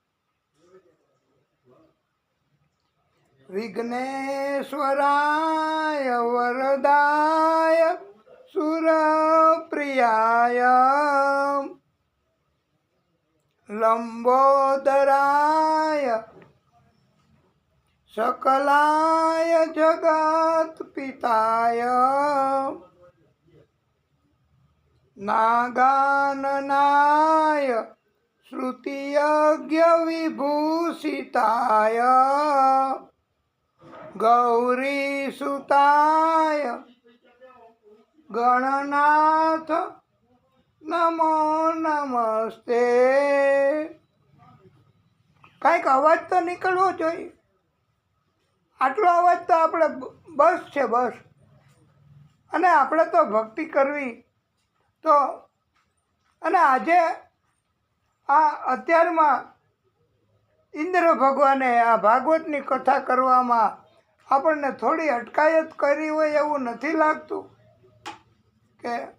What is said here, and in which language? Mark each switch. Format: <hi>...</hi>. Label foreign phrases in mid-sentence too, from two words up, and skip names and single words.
<sa>વિઘ્નેશ્વરાય વરદાય સુરપ્રિયાય લંબોદરાય सकलाय जगत पिताय नागाननाय श्रुतियज्ञ विभूषिताय गौरीसुताय गणनाथ नमो नमस्ते.</sa> <gu>કાંઈક અવાજ તો નીકળવો જોઈએ. આટલો અવાજ તો આપણે બસ છે, બસ. અને આપણે તો ભક્તિ કરવી તો, અને આજે આ અત્યારમાં ઇન્દ્ર ભગવાને આ ભાગવતની કથા કરવામાં આપણને થોડી અટકાયત કરી હોય એવું નથી લાગતું કે?</gu>